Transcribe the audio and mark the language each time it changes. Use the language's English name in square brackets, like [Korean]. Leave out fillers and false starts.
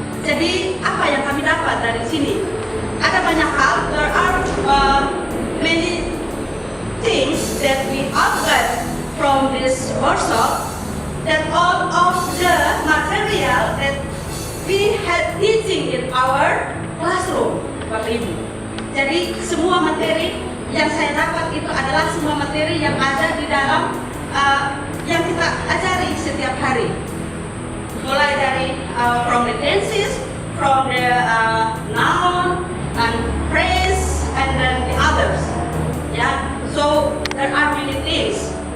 [Indonesian] Jadi apa yang kami dapat dari sini? Ada banyak hal. [English] There are many things that we observed from this workshop, that all of the material that we had teaching in our classroom, Bapak Ibu. [Indonesian] Jadi semua materi yang saya dapat itu adalah semua materi yang ada di dalam yang kita ajari setiap hari. Mulai dari [English] from the tenses, from the noun and phrase, and then the others. So there are many things.